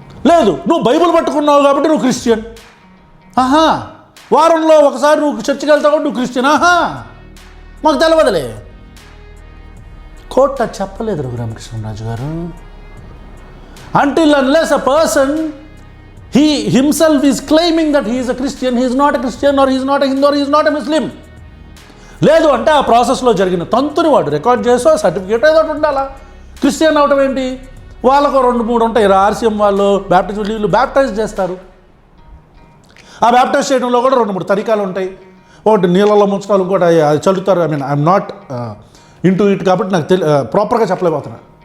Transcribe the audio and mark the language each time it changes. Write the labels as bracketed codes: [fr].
[te] లేదు, నువ్వు బైబిల్ పట్టుకున్నావు కాబట్టి నువ్వు క్రిస్టియన్. ఆహా, వారంలో ఒకసారి నువ్వు చర్చికి వెళ్తావు కాబట్టి నువ్వు క్రిస్టియన్. ఆహా, మాకు తెలవదులే. కోర్టు అది చెప్పలేదు రఘురామకృష్ణరాజు గారు. [en] Until unless a person, he himself is claiming that he is a Christian, he is not a Christian, or he is not a Hindu, or he is not a Muslim. [te] లేదు అంటే ఆ ప్రాసెస్లో జరిగిన తంతుని వాడు record చేసో certificate ఏదో ఒకటి ఉండాలా. క్రిస్టియన్ అవటం ఏంటి? వాళ్ళకు 2-3 ఉంటాయి. ఆర్సీఎం వాళ్ళు బ్యాప్టిస్ట్ వీళ్ళు బ్యాప్టైజ్ చేస్తారు. ఆ బ్యాప్టైజ్ చేయడంలో కూడా 2-3 తరీకాలు ఉంటాయి. ఒకటి నీళ్ళలో ముంచడాలు, ఇంకోటి అది చల్లుతారు. [en] I'm not into it [te] కాబట్టి నాకు ప్రాపర్గా చెప్పలేకపోతున్నా.